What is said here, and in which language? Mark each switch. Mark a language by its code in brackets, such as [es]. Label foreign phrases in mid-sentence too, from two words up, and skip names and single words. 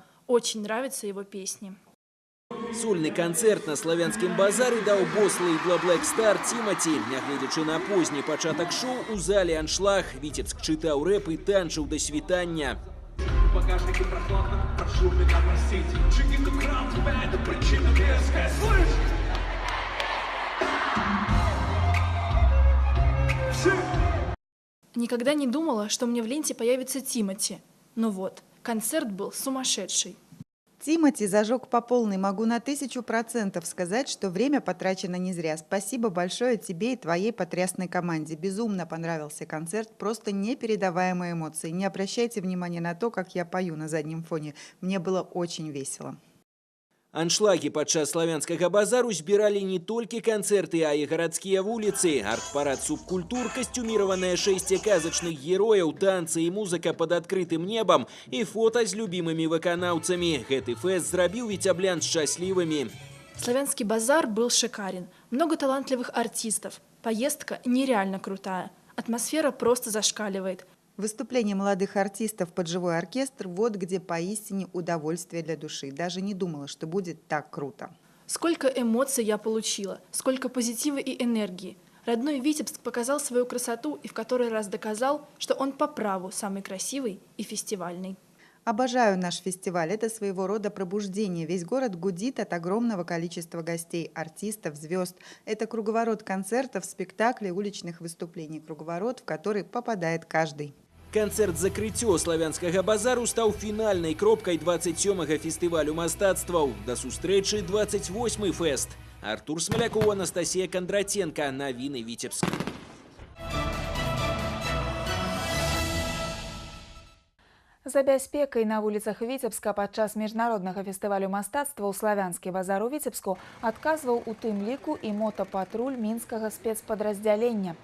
[ru] Очень нравятся его песни. [be] Сольны канцэрт на славянскім базары даў бос лейбла Black Star Тимати. Нягледзячы на позні пачатак шоу, у зале аншлаг. Витебск чытаў рэп і танчыў да світання. [ru] Багажнике прохладно, прошу меня простить. Чинит экран, тебя это причина веская. Слышь! Никогда не думала, что мне в ленте появится Тимати. Но вот, концерт был сумасшедший. Тимати зажег по полной. Могу на 1000% сказать, что время потрачено не зря. Спасибо большое тебе и твоей потрясной команде. Безумно понравился концерт, просто непередаваемые эмоции. Не обращайте внимания на то, как я пою на заднем фоне. Мне было очень весело. [be] Аншлаги падчас славянскага базару збіралі не толькі канцэрты, а і гарадскія вуліцы. Арт-парад субкультур, касцюміраванае шэсце казачных герояў, танцы і музыка пад адкрытым небам і фота з любімымі выканаўцамі. Гэты фэст зрабіў віцяблян шчаслівымі. [ru] Славянский базар был шикарен. Много талантливых артистов. Поездка нереально крутая. Атмосфера просто зашкаливает. Выступление молодых артистов под живой оркестр – вот где поистине удовольствие для души. Даже не думала, что будет так круто. Сколько эмоций я получила, сколько позитива и энергии. Родной Витебск показал свою красоту и в который раз доказал, что он по праву самый красивый и фестивальный. Обожаю наш фестиваль. Это своего рода пробуждение. Весь город гудит от огромного количества гостей, артистов, звезд. Это круговорот концертов, спектаклей, уличных выступлений. Круговорот, в который попадает каждый. [be] Канцэрт закрыццё славянскага базару стаў фінальнай кропкай 27-га фестывалю мастацтваў. Да сустрэчы 28-й фэст. Артур Смоляков, Анастасія Кондратенко. Навіны Витебск. За бяспекай на вуліцах Віцебска падчас міжнароднага фестывалю мастацтва ў славянскі базар у Віцебску адказваў у тым ліку і мотапатруль мінскага спецпадраздзялення.